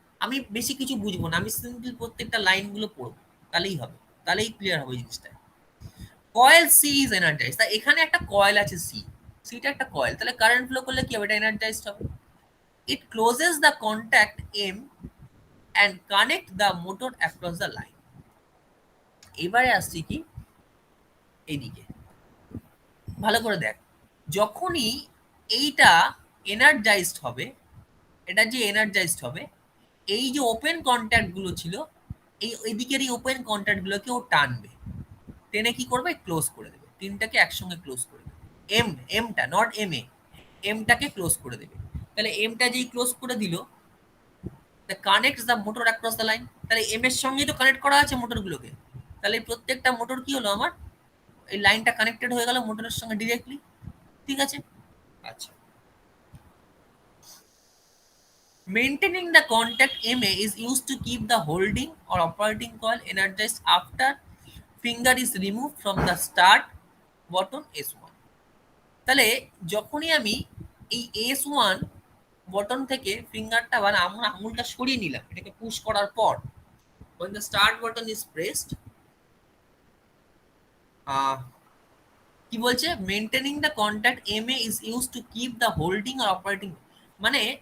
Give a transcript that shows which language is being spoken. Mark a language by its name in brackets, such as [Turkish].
[Bangla] আমি বেশি কিছু বুঝবো না, আমি সিম্পল প্রত্যেকটা লাইনগুলো পড়বো, তাহলেই হবে, তাহলেই ক্লিয়ার হবে জিনিসটা। কয়েল সি ইজ এনার্জাইজ, তা এখানে একটা কয়েল আছে সি, সিটা একটা কয়েল, তাহলে কারেন্ট ফ্লো করলে কি হবে, এটা এনার্জাইজড হবে। [English] It closes the contact M and connect the motor across the line. [Bangla] এবারে আসছি কি এইদিকে, ভালো করে দেখ, যখনই এইটা এনার্জাইজড হবে, এটা যে এনার্জাইজড হবে, এই যে ওপেন কন্ট্যাক্ট গুলো ছিল, এই এদিকের এই ওপেন কন্ট্যাক্ট গুলোকে ও টানবে, টেনে কি করবে, ক্লোজ করে দেবে, তিনটাকে একসঙ্গে ক্লোজ করে দেবে। এমটা নট এমটাকে ক্লোজ করে দেবে। তাহলে এমটা যেই ক্লোজ করে দিল, [English] connect the motor across the line, [Bangla] তাহলে এম এর সঙ্গে তো কানেক্ট করা আছে মোটরগুলোকে, তাহলে প্রত্যেকটা মোটর কি হলো, আমার এই লাইনটা কানেক্টেড হয়ে গেল মোটরের সঙ্গে ডিরেক্টলি। ঠিক আছে, আচ্ছা। [English] Maintaining the contact MA is used to keep the holding or operating coil energized after finger is removed from the start button S1. [Bangla] তাহলে যখনই আমি এই S1 বটন থেকে ফিঙ্গারটা বা আঙুলটা সরিয়ে নিলাম, এটাকে পুশ করার পর, [English] when the start button is pressed, [Bangla] কি বলছে, [English] maintaining the contact MA is used to keep the holding or operating, [Bangla] মানে